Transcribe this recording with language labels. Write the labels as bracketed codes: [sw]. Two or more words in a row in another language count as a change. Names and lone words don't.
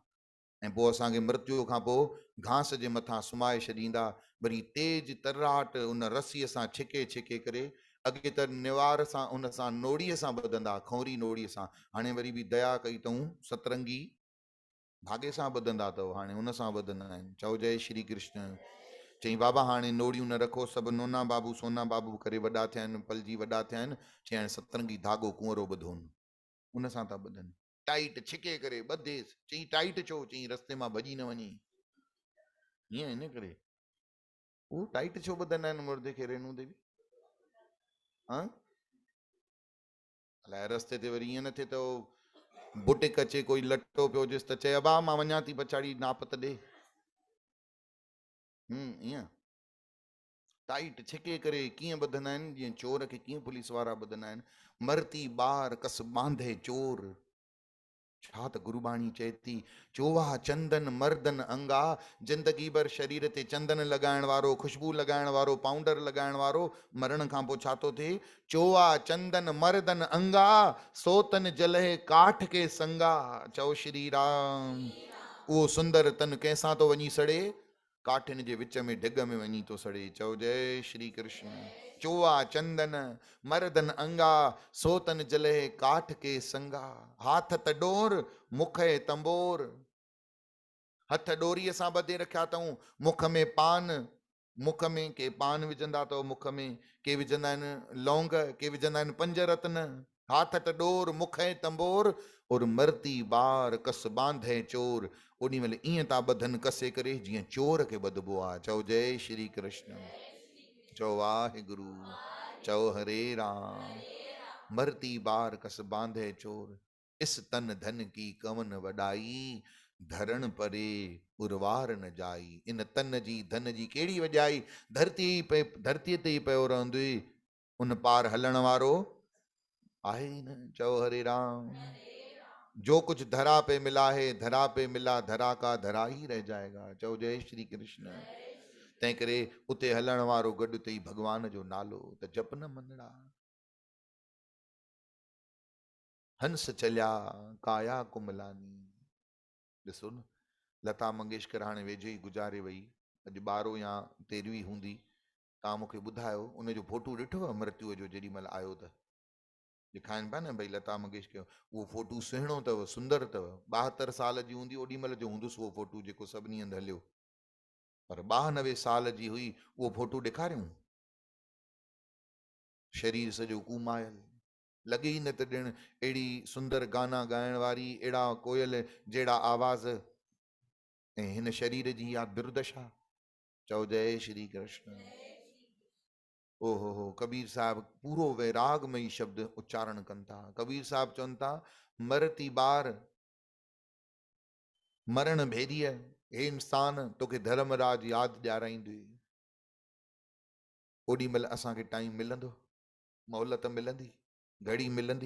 [sd] ऐं पोइ असांखे मृत्यु खां पोइ घास जे मथां सुम्हाए छॾींदा, वरी तेज तर्राट उन रसीअ सां छिके छिके करे, अॻे त निवार सां उन सां नोड़ीअ सां ॿधंदा, खौरी नोड़ीअ सां, हाणे वरी बि दया कई अथऊं, सतरंगी धागे सां ॿधंदा अथव, हाणे उन सां ॿधंदा आहिनि। चओ जय श्री कृष्ण। चईं बाबा हाणे नोड़ियूं न रखो, सभु नोना बाबू सोना बाबू करे वॾा थिया आहिनि, पलजी वॾा थिया आहिनि। चईं हाणे सतरंगी धागो कुंवरो ॿधोनि, उन सां था ॿधनि, टाइट छिके करे ॿधेसि। चईं टाइट छो? चईं रस्ते मां भॼी न वञे, हीअं इन करे। उहो टाइट छो ॿधंदा आहिनि मुर्दे खे रेनू देवी? हा, अलाए रस्ते ते वरी ईअं न थिए त बुटिक अचे, कोई लटो पियो हुजेसि त चए अबा मां वञा थी पछाड़ी, नाप त ॾे। ईअं टाइट छिके करे कीअं ॿधंदा आहिनि, जीअं चोर खे कीअं पुलिस वारा ॿधंदा आहिनि। [hi] मरती ॿार कस बांधे चोर, [sd] छा त गुरुबाणी चए थी, [hi] चोवा चंदन मर्दन अंगा, [sd] जिंदगी भर शरीर ते चंदन लॻाइण वारो, खुशबू लॻाइण वारो, पाउडर लॻाइण वारो, मरण खां पोइ छा थो थिए? [hi] चोवा चंदन मर्दन अंगा, सोतन जलहे काठ के संगा। [sd] चओ श्री राम। उहो सुंदर तन कंहिंसां थो वञी सड़े? काठिन जे विच में ढिग में वञी थो सड़े। चओ जय श्री कृष्ण। [hi] चोवा चंदन मर्दन अंगा, सोतन जलहे काठ के संगा। हाथ त डोर मुख तंबोर, [sd] हथ डोरीअ सां ॿधे रखिया अथऊं, मुख में पान, मुख में के पान विझंदा अथव, मुख में के विझंदा आहिनि लौंग, के विझंदा आहिनि 5 रत्न। [hi] हाथ त डोर मुख तंबोर, और मरती ॿार कस बांधे चोर। [sd] ओॾी महिल ईअं था ॿधनि कसे करे जीअं चोर खे ॿधबो आहे। चओ जय श्री कृष्ण। चओ वाहिगुरु। चओ हरे राम। [hi] मरती बार कस बांधे चोर, इस तन धन की कवन वॾाई, धरण परे उर्वार न जाई। [sd] इन तन जी धन जी कहिड़ी वॼाई, धरतीअ ते ई पियो रहंदो, उन पार हलण वारो आहे ही न। चओ हरे राम। [hi] जो कुछ धरा पे मिला है, धरा पे मिला, धरा का धरा ही रह जाएगा। [sd] चओ जय श्री कृष्ण। तंहिं करे उते हलण वारो गॾु अथई भॻवान जो नालो, त जप न मनड़ा। [hi] हंस चलिया काया कुमलानी। [sd] ॾिसो न, लता मंगेशकर हाणे वेझे ई गुज़ारे वई, अॼु 12 या 13 हूंदी। तव्हां मूंखे ॿुधायो उनजो फोटू ॾिठव मृत्युअ जो जेॾी महिल आयो त? ॾेखारीनि पिया न भई लता मंगेशकर, उहो फोटू सुहिणो अथव, सुंदर अथव। 72 साल जी हूंदी ओॾी महिल जो हूंदुसि उहो फोटू जेको सभिनी हंधि हलियो, पर 92 साल जी हुई। उहो फोटू ॾेखारियूं? शरीर सॼो कुमायल, लॻे ई न त ॼण अहिड़ी सुंदर गाना ॻाइण वारी, अहिड़ा कोयल जहिड़ा आवाज़, ऐं हिन शरीर जी इहा दुर्दशा। चओ जय श्री कृष्ण। ओहो हो, कबीर साहब पूरो वैरागमयी शब्द उच्चारण कनि था। कबीर साहब चवनि था, मरती बार मरण भेरीअ, हे इंसान तोखे धर्मराज यादि ॾियाराईंदुई। ओॾी महिल असांखे टाइम मिलंदो, मोहलत मिलंदी, घड़ी मिलंदी।